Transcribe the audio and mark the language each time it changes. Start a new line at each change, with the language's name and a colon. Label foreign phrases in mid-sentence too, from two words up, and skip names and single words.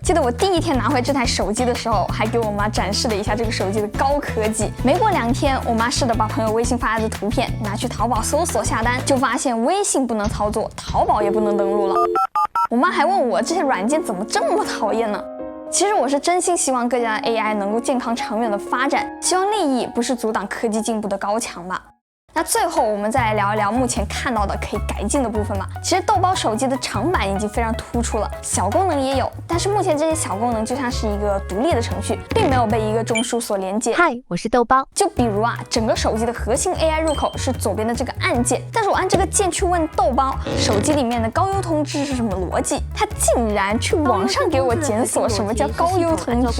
Chinese: 記得我第一天拿回這台手機的時候，還給我媽展示了一下這個手機的高科技。沒過2天，我媽試着把朋友微信發來的圖片拿去淘寶搜索下單，就發現微信不能操作，淘寶也不能登錄了。我媽還問我這些軟件怎麼這麼討厭呢？其實我是真心希望各家的 AI 能夠健康長遠的發展，希望利益不是阻擋科技進步的高牆吧。那最後我們再來聊一聊目前看到的可以改進的部分吧。其實豆包手機的长板已經非常突出了，小功能也有，但是目前這些小功能就像是一個獨立的程序，並沒有被一個中樞所連接。嗨，我是豆包。就比如啊，整個手機的核心 AI 入口是左邊的這個按鍵，但是我按這個鍵去問豆包，手機裡面的高優通知是什麼邏輯，它竟然去網上給我檢索什麼叫高優通知。